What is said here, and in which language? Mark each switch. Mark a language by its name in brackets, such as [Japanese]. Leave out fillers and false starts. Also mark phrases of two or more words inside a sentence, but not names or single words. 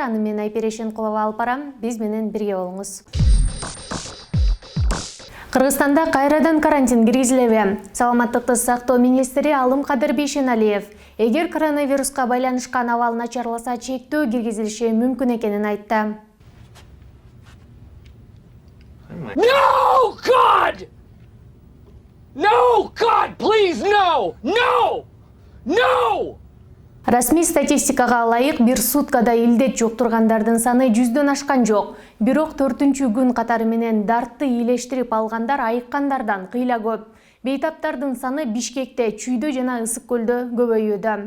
[Kyrgyz] Аны мен Айпери Шенкулова алып барам. Биз менен бирге болуңуз. Кыргызстанда кайрадан карантин киргизилеби? Саламаттыкты сактоо министри Алымкадыр Бейшеналиев эгер коронавируска байланышкан абал начарласа чектөө киргизилиши мүмкүн экенин айтты. [English] No, God! No, God, please, no! No! No! [Kyrgyz] Расмий статистикага ылайык бир суткада илдет жуктургандардын саны 100дөн ашкан жок. Бирок 4-күн катары менен дартты ийлештирип алгандар айыккандардан кыйла көп. Бейтаптардын саны Бишкекте, Чүйдө жана Ысык көлдө көбөйүүдө.